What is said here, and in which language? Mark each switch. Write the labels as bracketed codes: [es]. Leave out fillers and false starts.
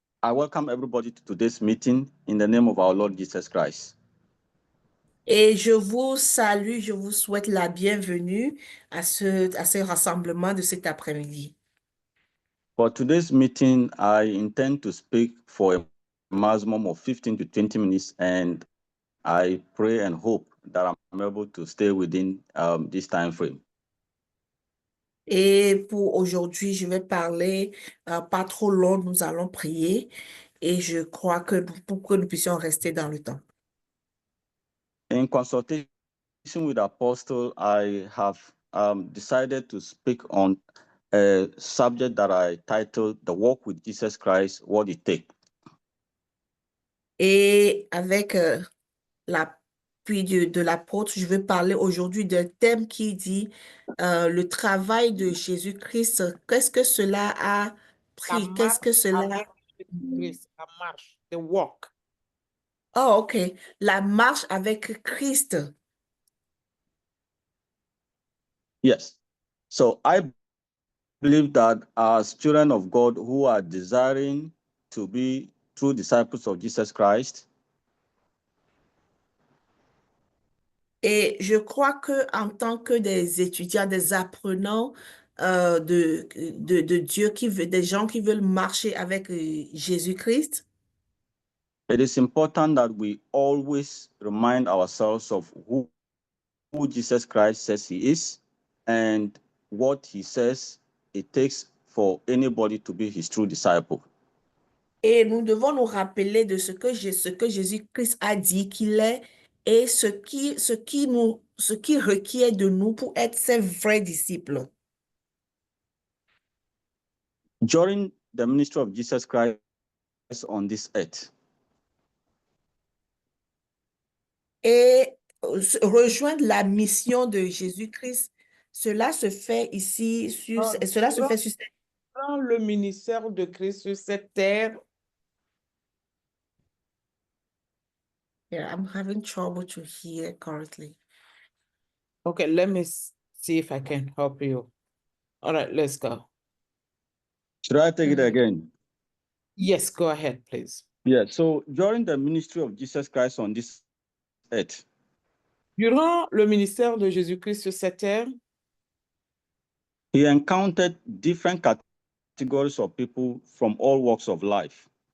[en] I welcome everybody to today's meeting in the name of our Lord Jesus Christ. [fr] Et je vous salue, je vous souhaite la bienvenue à ce rassemblement de cet après-midi. [en] For today's meeting, I intend to speak for a maximum of 15 to 20 minutes, and I pray and hope that I'm able to stay within this time frame. [fr] Et pour aujourd'hui, je vais parler pas trop long, nous allons prier et je crois que pour que nous puissions rester dans le temps. [en] In consultation with Apostle, I have decided to speak on a subject that I titled The Walk with Jesus Christ, What It Takes. [fr] Et avec l'appui de l'apôtre, je vais parler aujourd'hui d'un thème qui dit le travail de Jésus-Christ. Qu'est-ce que cela a pris? Qu'est-ce que cela... La marche, [en] the walk. [fr] Oh, OK. La marche avec Christ. [en] Yes. So I believe that as children of God who are desiring to be true disciples of Jesus Christ, [fr] Et je crois que en tant que des étudiants, des apprenants de Dieu, des gens qui veulent marcher avec Jésus-Christ, [en] it is important that we always remind ourselves of who Jesus Christ says he is and what he says it takes for anybody to be his true disciple. [fr] et nous devons nous rappeler de ce que Jésus-Christ a dit qu'il est et ce qui requiert de nous pour être ses vrais disciples. [en] During the ministry of Jesus Christ on this earth, [fr] Et rejoindre la mission de Jésus-Christ, cela se fait ici, cela se fait sur Dans le ministère de Christ sur cette terre, [en] Yeah, I'm having trouble to hear correctly. okay, let me see if I can help you. All right, let's go. should I take it again? Yes, go ahead, please. Yeah, so during the ministry of Jesus Christ on this earth, [fr] Durant le ministère de Jésus-Christ sur cette terre, [en] he encountered different categories of people from all walks of life.